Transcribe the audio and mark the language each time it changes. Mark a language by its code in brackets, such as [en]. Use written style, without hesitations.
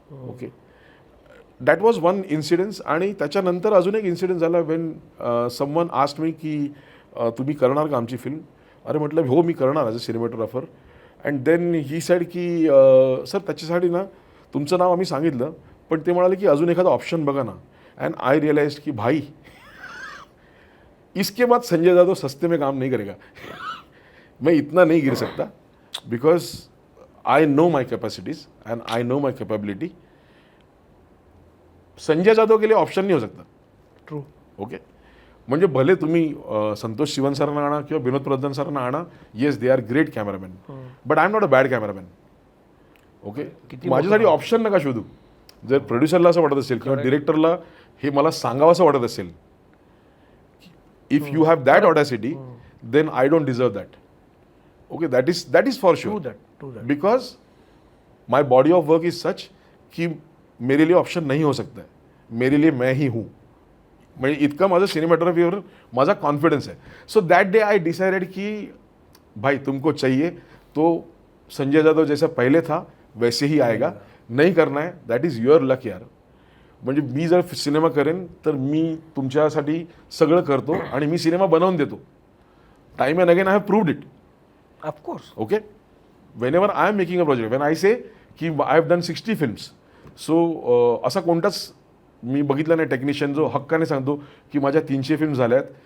[en] Okay, that was one incidence. [mr] आणि त्याच्यानंतर अजून एक इन्सिडेंट झाला [en] when someone asked me [mr] की तुम्ही करणार का आमची फिल्म. अरे म्हटलं हो मी करणार [en] As a cinematographer. And then he said [mr] की सर त्याच्यासाठी ना तुमचं नाव आम्ही सांगितलं, पण ते म्हणाले की अजून एखादा ऑप्शन बघा ना. [en] and I realise [hi] की भाई इसके बाद संजय यादव सस्ते में काम नहीं करेगा. मैं इतना नहीं गिर सकता [en] Because I know my capacities and I know my capability. [hi] Sanjay Jadhav के लिए ऑप्शन नहीं हो सकता. [en] True. Okay. [mr] म्हणजे भले तुम्ही संतोष शिवन सरांना आणा [en] किंवा विनोद प्रधान सरांना आणा, yes they are great cameraman, but I am not a bad cameraman. Okay. [mr] माझ्यासाठी ऑप्शन नका शोधू. जर प्रोड्युसरला असं वाटत असेल किंवा डिरेक्टरला हे मला सांगावं असं वाटत असेल, [en] If you have that audacity then I don't deserve that. Okay. That is for sure. Because my body of work is such [hi] की मेरे लिए ऑप्शन नहीं हो सकता है, मेरे लिए मैं ही हूँ. [mr] म्हणजे इतका माझं सिनेमॅटोग्राफीवर माझा कॉन्फिडन्स आहे. [en] so that day I decided [hi] की भाई तुमको चाहिए तो संजय यादव जैसा पहले था वैसे ही आएगा. नहीं करना है [en] that is your luck [hi] यार. [mr] म्हणजे मी जर सिनेमा करेन तर मी तुमच्यासाठी सगळं करतो आणि मी सिनेमा बनवून देतो. [en] Time and again I have proved it. Of course. Okay. Whenever I am making a project, when I say की I have done 60 films, so [mr] असा कोणताच मी बघितलं नाही टेक्निशियन जो हक्काने सांगतो की माझ्या 300 फिल्म झाल्यात.